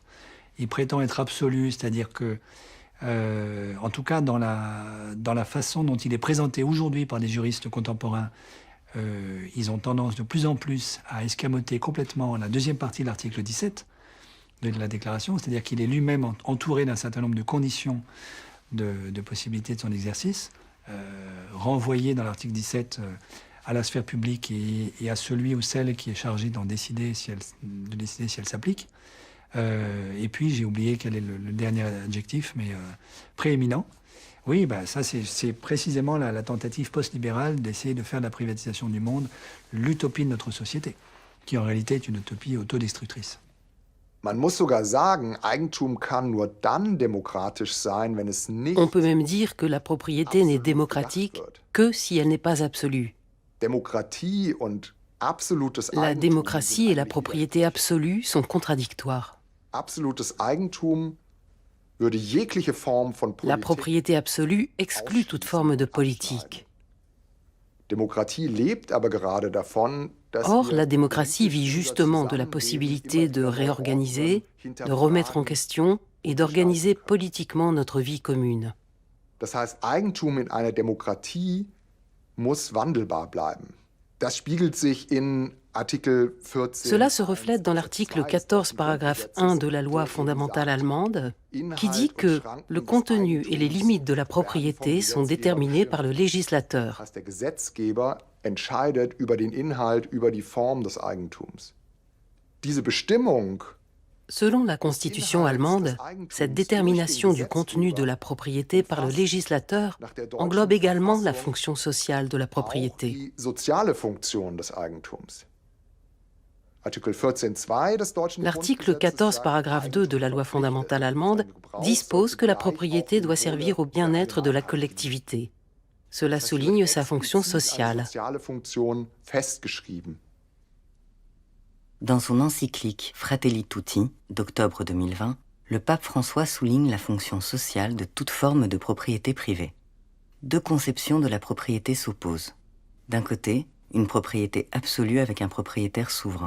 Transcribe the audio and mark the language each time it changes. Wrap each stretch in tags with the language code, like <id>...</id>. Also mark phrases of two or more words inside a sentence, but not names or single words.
<fr>Il prétend être absolu, c'est-à-dire que, en tout cas dans la façon dont il est présenté aujourd'hui par des juristes contemporains, ils ont tendance de plus en plus à escamoter complètement la deuxième partie de l'article 17 de la déclaration, c'est-à-dire qu'il est lui-même entouré d'un certain nombre de conditions de possibilités de son exercice, renvoyé dans l'article 17 à la sphère publique et à celui ou celle qui est chargé de décider si elle s'applique. Et puis, j'ai oublié quel est le dernier adjectif, mais prééminent. Oui, ça c'est précisément la tentative post-libérale d'essayer de faire de la privatisation du monde l'utopie de notre société, qui en réalité est une utopie autodestructrice.</fr> <de>Man muss sogar sagen, Eigentum kann nur dann demokratisch sein, wenn es nicht.</de> <fr>On peut même dire que la propriété n'est démocratique que si elle n'est pas absolue.</fr> <de>Démocratie und absolutes</de> <fr>La</fr> <de>Eigentum</de> <fr>démocratie et la propriété absolue sont contradictoires.</fr> <de>Absolutes Eigentum würde jegliche Form von</de> <fr>La</fr> <de>Politik.</de> <fr>propriété absolue exclut toute forme de politique.</fr> <de>Démocratie lebt aber gerade davon, dass</de> <fr>Or,</fr> <de>wir</de> <fr>la démocratie vit justement de la possibilité de réorganiser, de remettre en question et d'organiser politiquement notre vie commune.</fr> <de>Das heißt, Eigentum in einer Demokratie muss wandelbar bleiben. Das spiegelt sich in Artikel 14.</de> <fr>Cela se reflète dans l'article 14, paragraphe 1 de la loi fondamentale allemande, qui dit que le contenu et les limites de la propriété sont déterminés par le législateur.</fr> <de>Das heißt, der Gesetzgeber entscheidet über den Inhalt, über die Form des Eigentums. Diese Bestimmung</de> <fr>Selon la Constitution allemande, cette détermination du contenu de la propriété par le législateur englobe également la fonction sociale de la</fr> <de>auch</de> <fr>propriété.</fr> <de>die soziale Funktion des Eigentums. Artikel 14.2 des deutschen</de> <fr>L'article 14, paragraphe 2 de la loi fondamentale allemande dispose que la propriété doit servir au bien-être de la collectivité. Cela souligne sa fonction sociale.</fr> <de>soziale Funktion festgeschrieben.</de> <fr>Dans son encyclique Fratelli Tutti d'octobre 2020, le pape François souligne la fonction sociale de toute forme de propriété privée. Deux conceptions de la propriété s'opposent. D'un côté, une propriété absolue avec un propriétaire souverain.</fr>